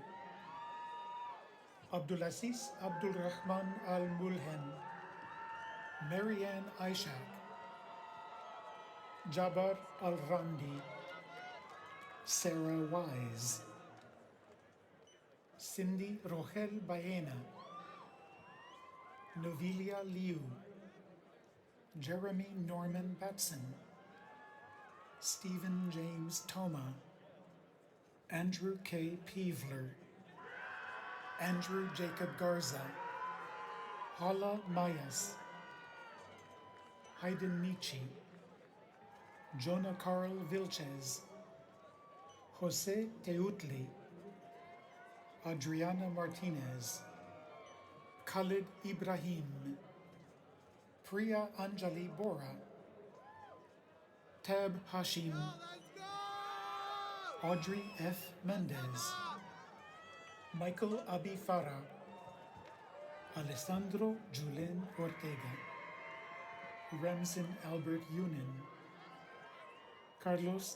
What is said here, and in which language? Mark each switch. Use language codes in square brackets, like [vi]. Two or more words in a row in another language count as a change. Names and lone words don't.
[en] Abdulaziz Abdul Rahman Al-Mulhen, Marianne Ishak, Jabbar Al-Randi, Sarah Wise, Cindy Rogel Baena, Novelia Liu, Jeremy Norman Batson, Stephen James Toma, Andrew K. Peevler, Andrew Jacob Garza, Hala Mayas, Hayden Michi, Jonah Carl Vilches, Jose Teutli, Adriana Martinez, Khalid Ibrahim, Priya Anjali Bora, Tab Hashim, Audrey F. Mendez, Michael Abi Farah, Alessandro Julen Ortega, Ramson Albert Yunin, Carlos